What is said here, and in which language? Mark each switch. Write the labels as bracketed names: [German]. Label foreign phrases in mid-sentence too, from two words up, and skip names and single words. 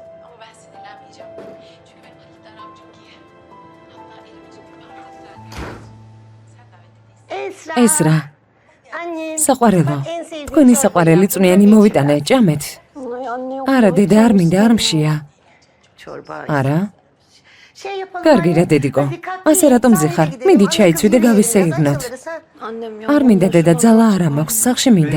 [Turkish] Ama ben sinirlenmeyeceğim. Çünkü ben Halil'den aram çok iyi. Hatta elimi çekip anlatacağım. Sen davetli değilsin. [Georgian] ესრა, საყვარელო, თქვენი საყვარელი წვნიანი მოვიტანე, ჭამეთ. არა, დედა არ მინდა, არ მშია. არა? კარგი რა დედიკო, ასე რატომ ზიხარ? მიდი ჩაიცვი და გავისეირნოთ. არ მინდა დედა, ძალა არა მაქვს, სახლში მინდა.